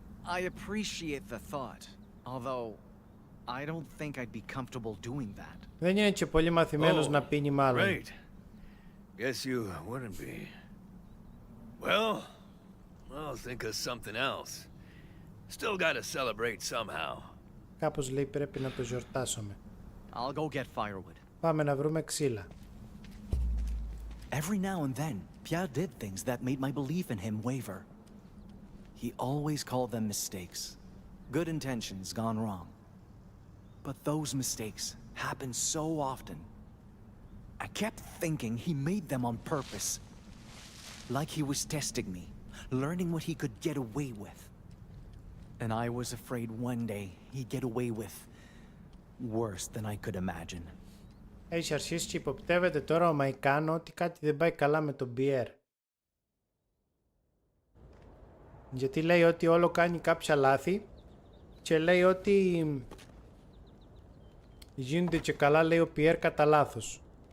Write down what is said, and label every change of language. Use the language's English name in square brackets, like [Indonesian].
[English] I appreciate the thought, although I don't think I'd be comfortable doing that. [Greek] Δεν είναι και πολύ μαθημένος να πίνει μάλλον. [English] Right. Guess you wouldn't be. Well, I'll think of something else. Still gotta celebrate somehow. [Greek] Κάπως λέει πρέπει να το γιορτάσουμε. [English] I'll go get firewood. [Greek] Πάμε να βρούμε ξύλα. [English] Every now and then, Pierre did things that made my belief in him waver. He always called them mistakes. Good intentions gone wrong. But those mistakes happened so often. I kept thinking he made them on purpose. Like he was testing me, learning what he could get away with. And I was afraid one day he'd get away with worse than I could imagine. [Greek] Έχει αρχίσει και υποπτεύεται τώρα ο Μαϊκάνο ότι κάτι δεν πάει καλά με τον Πιέρ. Γιατί λέει ότι όλο κάνει κάποια λάθη και λέει ότι γίνονται και καλά, λέει ο Πιέρ, κατά λάθος.